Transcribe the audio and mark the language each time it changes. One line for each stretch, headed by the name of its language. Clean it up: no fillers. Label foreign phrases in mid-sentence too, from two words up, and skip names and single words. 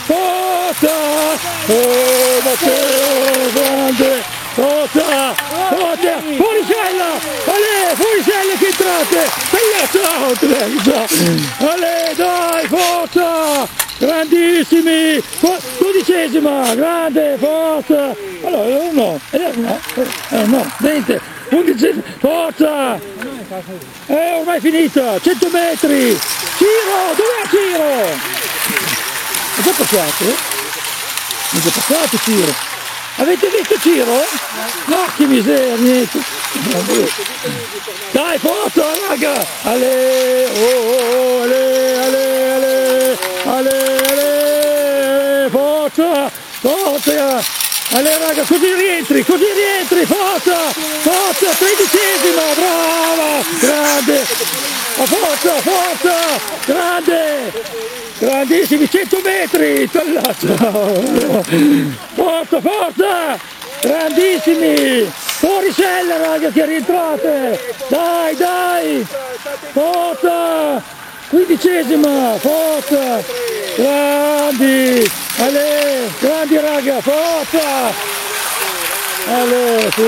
Italian: forza, Matteo, grande, forza, raga, fuoricella, ale, fuoricella che entrate, ciao, ale, dai, forza, grandissimi, 12esima, grande, forza, allora, no, 20, 11, forza, ormai finita, 100 metri, Ciro, dov'è Ciro? È già passato? È già passato Ciro. Avete visto Ciro? No, che miseria, niente. Dai, forza, raga! Ale, oh, ale, forza, forza! Ale, raga, così rientri, forza, 13esima, brava, grande, forza, grande, grandissimi, 100 metri, forza, grandissimi, fuoricella raga che rientrate, dai, forza, 15esima, forza, grandi, ale, grandi raga, forza, ale,